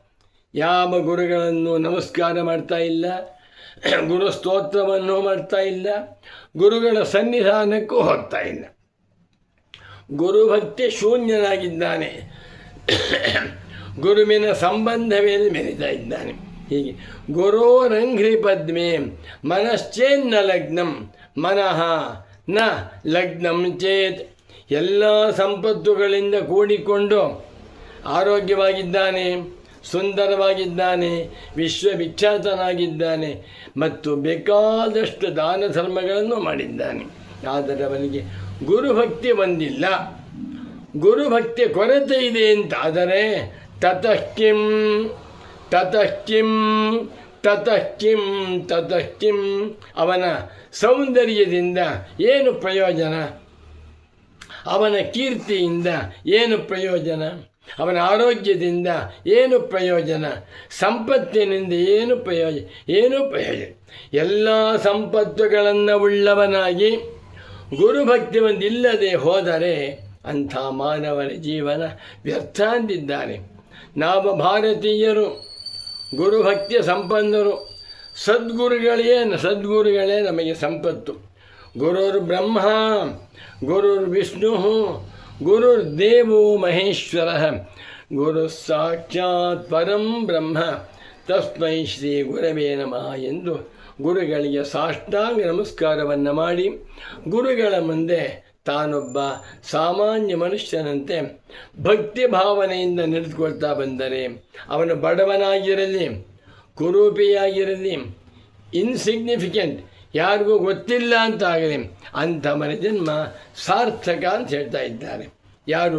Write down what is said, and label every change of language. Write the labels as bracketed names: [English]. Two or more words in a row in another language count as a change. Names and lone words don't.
[Kannada] ಯಾವ ಗುರುಗಳನ್ನು ನಮಸ್ಕಾರ ಮಾಡ್ತಾ ಇಲ್ಲ, ಗುರು ಸ್ತೋತ್ರವನ್ನು ಮಾಡ್ತಾ ಇಲ್ಲ, ಗುರುಗಳ ಸನ್ನಿಧಾನಕ್ಕೂ ಹೋಗ್ತಾ ಇಲ್ಲ. ಗುರುಭಕ್ತಿ ಶೂನ್ಯನಾಗಿದ್ದಾನೆ, ಗುರುವಿನ ಸಂಬಂಧವೇ ಮೆರಿತಾ ಇದ್ದಾನೆ. [Sanskrit] ಹೀಗೆ ಗುರೋರಂಘ್ರಿ ಪದ್ಮೆ ಮನಶ್ಚೇನ್ನ ಲಗ್ನಂ ಮನಃ ನ ಲಗ್ನಂ ಚೇತ್. [Kannada] ಎಲ್ಲ ಸಂಪತ್ತುಗಳಿಂದ ಕೂಡಿಕೊಂಡು ಆರೋಗ್ಯವಾಗಿದ್ದಾನೆ, ಸುಂದರವಾಗಿದ್ದಾನೆ, ವಿಶ್ವವಿಖ್ಯಾತನಾಗಿದ್ದಾನೆ ಮತ್ತು ಬೇಕಾದಷ್ಟು ದಾನ ಧರ್ಮಗಳನ್ನು ಮಾಡಿದ್ದಾನೆ. ಆದರೆ ಅವನಿಗೆ ಗುರುಭಕ್ತಿ ಬಂದಿಲ್ಲ. ಗುರುಭಕ್ತಿ ಕೊರತೆ ಇದೆ ಅಂತಾದರೆ [Sanskrit] ತತಃ ಕಿಂ ತತಃ ಕಿಂ ತತಃ ಕಿಂ ತತಃ ಕಿಂ. [Kannada] ಅವನ ಸೌಂದರ್ಯದಿಂದ ಏನು ಪ್ರಯೋಜನ? ಅವನ ಕೀರ್ತಿಯಿಂದ ಏನು ಪ್ರಯೋಜನ? ಅವನ ಆರೋಗ್ಯದಿಂದ ಏನು ಪ್ರಯೋಜನ? ಸಂಪತ್ತಿನಿಂದ ಏನು ಪ್ರಯೋಜನ? ಎಲ್ಲ ಸಂಪತ್ತುಗಳನ್ನು ಉಳ್ಳವನಾಗಿ ಗುರುಭಕ್ತಿ ಒಂದಿಲ್ಲದೆ ಹೋದರೆ ಅಂಥ ಮಾನವನ ಜೀವನ ವ್ಯರ್ಥ ಅಂದಿದ್ದಾರೆ. ನಾವು ಭಾರತೀಯರು ಗುರುಭಕ್ತಿಯ ಸಂಪನ್ನರು. ಸದ್ಗುರುಗಳೇ ನಮಗೆ ಸಂಪತ್ತು. [Sanskrit] ಗುರುರ್ ಬ್ರಹ್ಮ ಗುರುರ್ ವಿಷ್ಣು ಗುರುರ್ದೇವೋ ಮಹೇಶ್ವರ ಗುರು ಸಾಕ್ಷಾತ್ ಪರಂ ಬ್ರಹ್ಮ ತಸ್ಮೈ ಶ್ರೀ ಗುರವೇ ನಮಃ [Kannada] ಎಂದು ಗುರುಗಳಿಗೆ ಸಾಷ್ಟಾಂಗ ನಮಸ್ಕಾರವನ್ನು ಮಾಡಿ ಗುರುಗಳ ಮುಂದೆ ತಾನೊಬ್ಬ ಸಾಮಾನ್ಯ ಮನುಷ್ಯನಂತೆ ಭಕ್ತಿ ಭಾವನೆಯಿಂದ ನಡೆದುಕೊಳ್ತಾ ಬಂದರೆ ಅವನು ಬಡವನಾಗಿರಲಿ, ಕುರೂಪಿಯಾಗಿರಲಿ, ಇನ್ಸಿಗ್ನಿಫಿಕೆಂಟ್, ಯಾರಿಗೂ ಗೊತ್ತಿಲ್ಲ ಅಂತಾಗಲಿ, ಅಂಥವನ ಜನ್ಮ ಸಾರ್ಥಕ ಅಂತ ಹೇಳ್ತಾ ಇದ್ದಾರೆ. ಯಾರು?